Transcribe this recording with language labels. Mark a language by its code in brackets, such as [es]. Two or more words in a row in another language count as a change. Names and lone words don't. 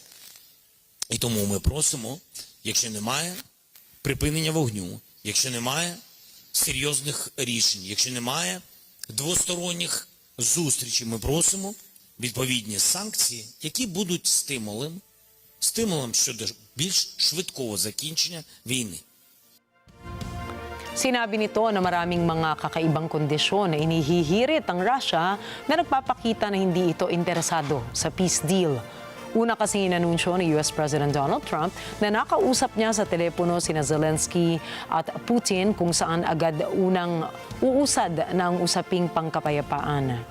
[uk] І тому ми просимо, якщо немає припинення вогню, якщо немає серйозних рішень, якщо немає двосторонніх зустрічей, ми просимо відповідні санкції, які будуть стимулом щодо більш швидкого закінчення війни. [tl] Sinabi nito na maraming mga kakaibang kondisyon na inihihirit ang Russia na nagpapakita na hindi ito interesado sa [en] peace deal. [tl] Una kasi inanunsyo ni [en] US President [tl] Donald Trump na nakausap niya sa telepono sina Zelensky at Putin kung saan agad unang uusad ng usaping pangkapayapaan.